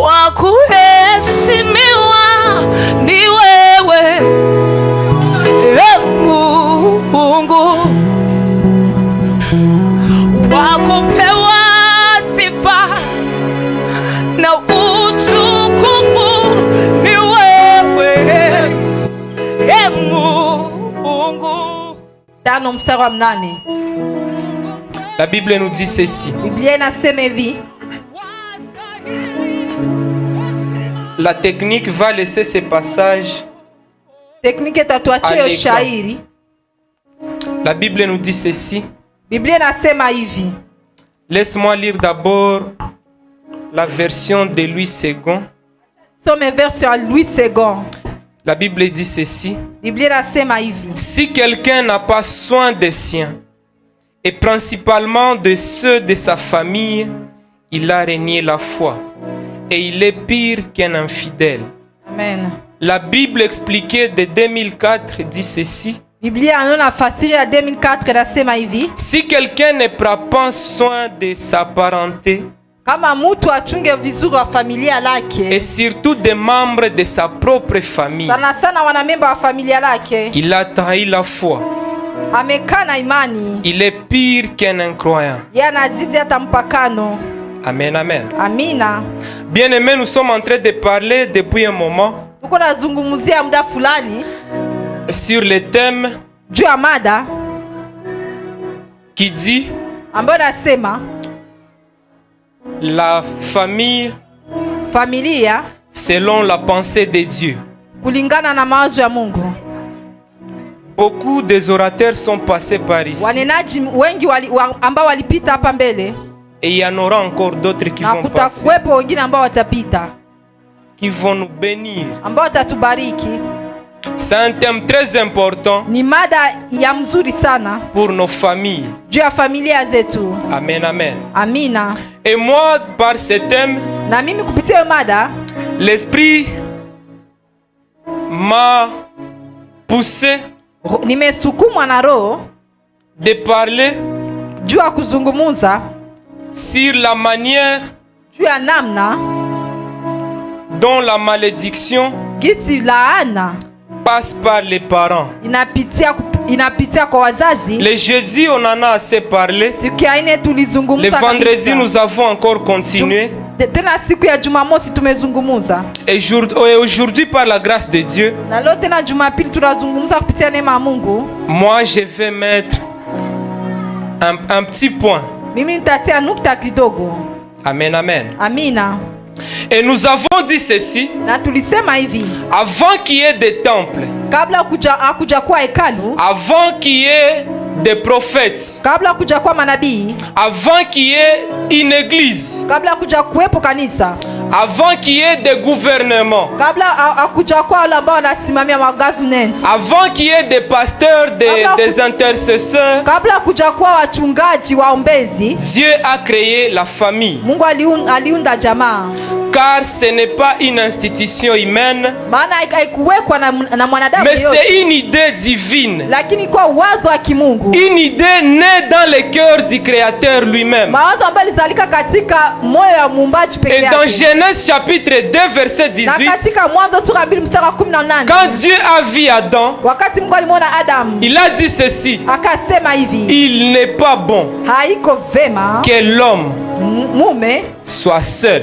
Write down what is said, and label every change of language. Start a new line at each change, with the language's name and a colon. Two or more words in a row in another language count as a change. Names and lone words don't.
Swahili: kuheshimiwa ni wewe, Mungu wa kupewa sifa na utukufu ni wewe, Mungu. Tano mstari wa 8.
French: La Bible nous dit ceci.
Swahili: Biblia inasema hivi.
French: La technique va laisser ces passages.
Swahili: Tekniki tatuachie shairi.
French: La Bible nous dit ceci.
Swahili: Biblia inasema hivi.
French: Laisse-moi lire d'abord la version de Louis II. Somme version Louis II. La Bible dit ceci.
Swahili: Biblia inasema hivi.
French: Si quelqu'un n'a pas soin des siens, et principalement de ceux de sa famille, il a renié la foi. Et il est pire qu'un infidèle. Amen. La Bible expliquée de 2004 dit ceci.
Swahili: Biblia inafasiri ya 2004 inasema hivi.
French: Si quelqu'un ne prend pas soin de sa parenté,
Swahili: kama mtu achunge vizuri wa familia lake,
French: et surtout des membres de sa propre famille,
Swahili: sana sana wanamemba wa familia lake,
French: il a trahi la foi.
Swahili: Amekana imani.
French: Il est pire qu'un incroyant.
Swahili: Yanazidi hata mpakano.
French: Amen, amen.
Swahili: Amina.
French: Bien-aimés, nous sommes en train de parler depuis un moment
Swahili: tuko nazungumzia muda fulani
French: sur le thème
Swahili: juu ya mada
French: qui dit
Swahili: ambayo nasema
French: la famille
Swahili: familia
French: selon la pensée de Dieu.
Swahili: kulingana na mawazo ya Mungu.
French: Beaucoup des orateurs sont passés par ici.
Swahili: Wanenaji wengi ambao walipita hapa mbele.
French: Et il y en aura encore d'autres qui vont passer.
Swahili: Na kutakuwepo wengine ambao watapita.
French: Qui vont nous bénir.
Swahili: Ambao watatubariki.
French: C'est un thème très important.
Swahili: Ni mada ya mzuri sana.
French: Pour nos familles.
Swahili: Juu ya familia zetu.
French: Amen, amen.
Swahili: Amina.
French: Et moi, par ce thème,
Swahili: na mimi kupitia mada,
French: l'esprit m'a poussé
Swahili: nimesukumwa na roho
French: de parler
Swahili: juu ya kuzungumza
French: sur la manière
Swahili: juu ya namna
French: dont la malédiction
Swahili: gisi laana
French: passe par les parents.
Swahili: Inapitia kwa wazazi.
French: Le jeudi on en a assez parlé.
Swahili: Siku ya ine tulizungumza.
French: Le vendredi nous avons encore continué.
Swahili: Tena siku ya Jumamosi tumezungumza.
French: Et aujourd'hui par la grâce de Dieu,
Swahili: na leo tena Jumapili tunazungumza kupitia neema ya Mungu.
French: Moi je vais mettre un petit point.
Swahili: Mimi nitatia nukta kidogo.
French: Amen, amen.
Swahili: Amina.
French: Et nous avons dit ceci.
Swahili: Na tulisema hivi.
French: Avant qu'il y ait des temples.
Swahili: Kabla hakuja kuwa hekalu.
French: Avant qu'il y ait des prophètes.
Swahili: Kabla hakuja kuwa manabii.
French: Avant qu'il y ait une église.
Swahili: Kabla hakuja kuwepo kanisa.
French: Avant qu'il y ait des gouvernements.
Swahili: Kabla hakuja kuwa wale ambao wanasimamia government.
French: Avant qu'il y ait des pasteurs, des intercesseurs.
Swahili: Kabla hakuja kuwa wachungaji waombezi.
French: Dieu a créé la famille.
Swahili: Mungu aliunda jamaa.
French: Car ce n'est pas une institution humaine, mais c'est une idée divine. Une idée née dans le cœur du Créateur lui-même. Et dans Genèse chapitre 2 verset 18, quand Dieu a vu Adam, il a dit ceci: il n'est pas bon que l'homme soit seul.